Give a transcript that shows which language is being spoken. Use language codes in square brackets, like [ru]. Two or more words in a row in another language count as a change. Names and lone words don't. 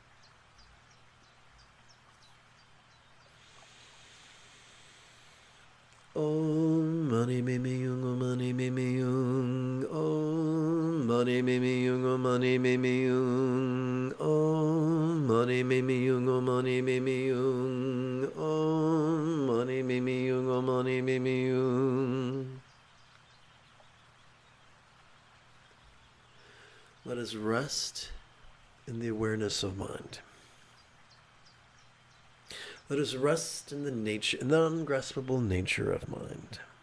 [sa] Om mani me me yung, om mani me me yung, om mani me me yung, om mani me me yung, om mani me me yung, om mani me me yung, om mani me me yung, om mani me me yung. [en] Let us rest in the awareness of mind. Let us rest in the ungraspable nature of mind.